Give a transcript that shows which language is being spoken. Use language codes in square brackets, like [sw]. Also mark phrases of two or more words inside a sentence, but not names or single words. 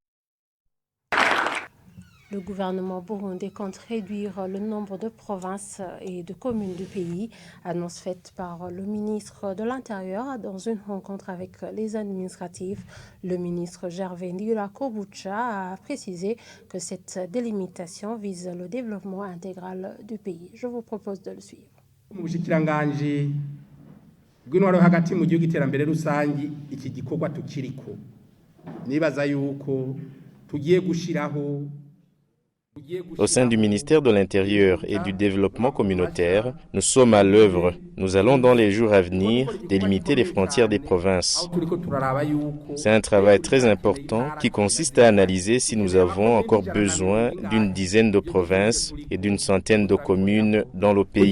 [fr] Le gouvernement burundais compte réduire le nombre de provinces et de communes du pays, annonce faite par le ministre de l'Intérieur dans une rencontre avec les administratifs. Le ministre Gervais Ndirakobucha a précisé que cette délimitation vise le développement intégral du pays. Je vous propose de le suivre. [rn] Bw'intwaro hagati mu gihugu iterambere rusangi iki gikorwa tukiriko nibaza yuko tugiye gushiraho. [fr] Au sein du ministère de l'Intérieur et du Développement communautaire, nous sommes à l'œuvre. Nous allons dans les jours à venir délimiter les frontières des provinces. C'est un travail très important qui consiste à analyser si nous avons encore besoin d'une dizaine de provinces et d'une centaine de communes dans le pays.